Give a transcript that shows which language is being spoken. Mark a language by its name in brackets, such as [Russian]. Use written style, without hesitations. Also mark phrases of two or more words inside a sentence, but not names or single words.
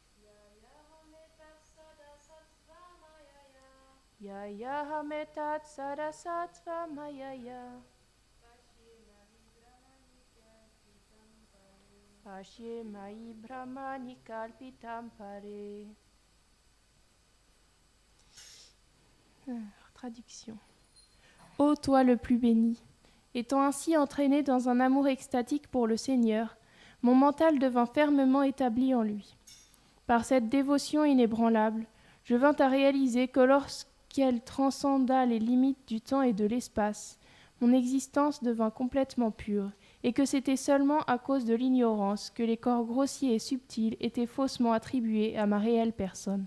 [Sanskrit] Yaya hametat sadasatsva mayaya. Pashye mayi brahmani kalpitam pare. [French] Traduction. Ô toi le plus béni, étant ainsi entraîné dans un amour extatique pour le Seigneur, mon mental devint fermement établi en lui. Par cette dévotion inébranlable, je vins à réaliser que lorsqu'elle transcenda les limites du temps et de l'espace, mon existence devint complètement pure, et que c'était seulement à cause de l'ignorance que les corps grossiers et subtils étaient faussement attribués à ma réelle personne.